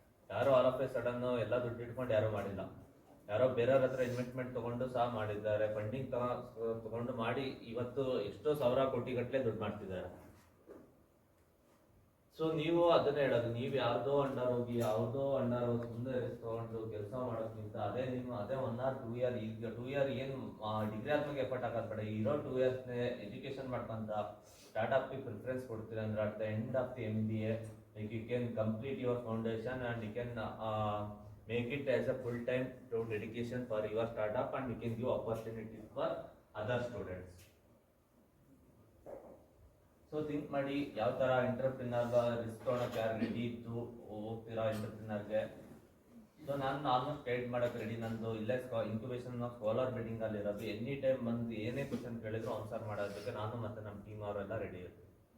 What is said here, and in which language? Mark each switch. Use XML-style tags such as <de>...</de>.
<kn>ಯಾರೋ all of A sudden ಎಲ್ಲ ದುಡ್ಡು ಇಟ್ಕೊಂಡು ಯಾರೂ ಮಾಡಿಲ್ಲ. ಯಾರೋ ಬೇರೆಯವ್ರ ಹತ್ರ ಇನ್ವೆಸ್ಟ್ಮೆಂಟ್ ತಗೊಂಡು ಸಹ ಮಾಡಿದ್ದಾರೆ, ಫಂಡಿಂಗ್ ತಗೊಂಡು ಮಾಡಿ ಇವತ್ತು ಎಷ್ಟೋ ಸಾವಿರ ಕೋಟಿ ಗಟ್ಟಲೆ ದುಡ್ಡು ಮಾಡ್ತಿದ್ದಾರೆ. ಸೊ ನೀವು ಅದನ್ನೇ ಹೇಳೋದು, ನೀವು ಯಾರ್ದೋ ಅಂಡರ್ ಹೋಗಿ ಯಾವುದೋ ಅಂಡರ್ ಹೋಗಿ ಸುಮ್ಮನೆ ರಿಸ್ಕ್ ತಗೊಂಡು ಕೆಲಸ ಮಾಡೋದ್ಕಿಂತ ಅದೇ 1 or 2 year, ಈಗ 2 year ಏನು ಡಿಗ್ರಿ ಆದ್ಮೇಲೆ ಎಫರ್ಟ್ ಹಾಕೋದು ಬೇಡ. ಇರೋ 2 years ಎಜುಕೇಶನ್ ಮಾಡ್ಕೊಂತ ಸ್ಟಾರ್ಟ್ಅಪ್ಗೆ ಪ್ರಿಫರೆನ್ಸ್ ಕೊಡ್ತೀರ ಅಂದ್ರೆ</kn> <en>At the end of the MBA you can complete your foundation and you can make it as a full time to dedication for your startup, and you can give opportunities for other students.</en> <kn>So think ಮಾಡಿ ಯಾವ ಥರ ಎಂಟರ್ಪ್ರಿನರ್ಗ risk ತೊಗೊಳಕ್ಕೆ ಯಾರು ready ಇದ್ದು ಹೋಗ್ತೀರಾ ಎಂಟರ್ಪ್ರಿನರ್ಗೆ. So ನಾನು almost guide ಮಾಡೋಕ್ಕೆ ready. ನಂದು ಇಲ್ಲೇ ಇನ್ಕ್ಯುಬೇಷನ್ ಸ್ಕಾಲರ್ ಬಿಲ್ಡಿಂಗ್ ಅಲ್ಲಿ ಇರೋದು. ಎನಿ ಟೈಮ್ ಬಂದು ಏನೇ ಕ್ವಶನ್ ಕೇಳಿದ್ರು ಆನ್ಸರ್ ಮಾಡೋದಕ್ಕೆ ನಾನು ಮತ್ತು ನಮ್ಮ ಟೀಮ್ ಅವರೆಲ್ಲ ರೆಡಿ ಇರ್ತೀವಿ.</kn>